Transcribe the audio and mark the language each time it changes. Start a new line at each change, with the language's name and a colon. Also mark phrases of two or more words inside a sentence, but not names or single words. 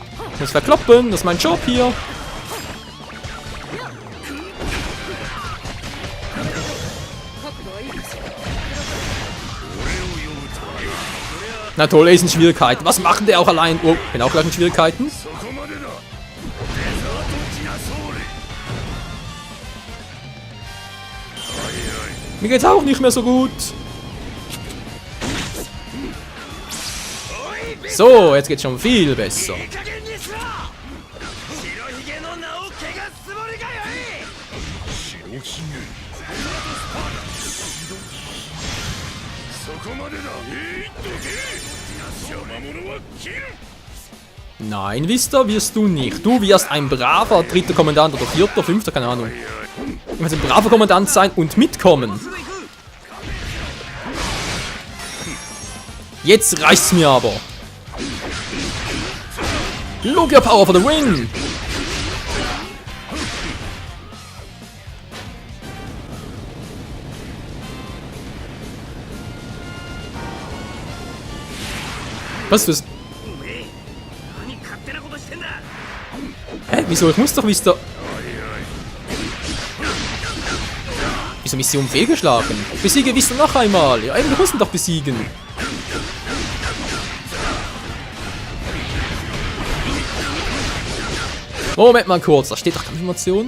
German: Ich muss verkloppen, das ist mein Job hier. Na toll, er ist in Schwierigkeiten. Was macht der auch allein? Oh, bin auch gleich in Schwierigkeiten.
Japanese: そこまでだ。デザートティナソーレ。
German: Mir geht's auch nicht mehr so gut. So, jetzt geht's schon viel besser.
Japanese: いい加減にしろ白ひげの名を汚すつもりかよいそこまでだ。どけ。邪魔者は切る。
German: Nein, Vista, wirst du nicht. Du wirst ein braver dritter Kommandant oder vierter, fünfter, keine Ahnung. Du wirst ein braver Kommandant sein und mitkommen. Jetzt reicht's mir aber.
English: Logia Power for the win!
German: Was ist das?
Japanese: おめえ何勝手なことしてんだ。
German: Hä? Wieso? Ich muss doch wissen. Wieso Mission fehlgeschlagen? Besiege Wissen noch einmal. Ja, eben, wir müssen doch besiegen. Moment mal kurz, da steht doch Information.